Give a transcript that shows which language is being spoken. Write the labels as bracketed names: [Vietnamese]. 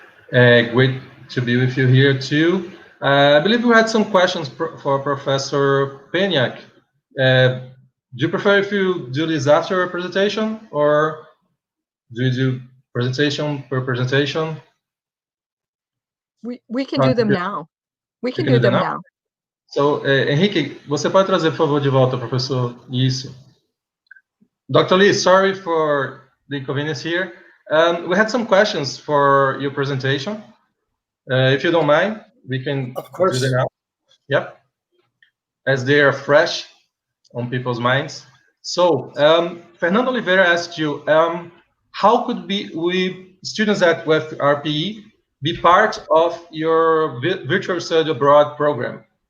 [English] Great to be with you here too. I believe we had some questions for Professor Peniak. Do you prefer if you do this after a presentation, or do you do presentation per presentation? We can do them now. We can do them now. [Portuguese] So, Henrique, você pode trazer, por favor, de volta, professor? Isso. Dr. [English] Lee, sorry for the inconvenience here. We had some questions for your presentation. If you don't mind, we can do them now. Yep. As they are fresh on people's minds. So, Fernando Oliveira asked you, how could we students at RPE be part of your virtual study abroad program?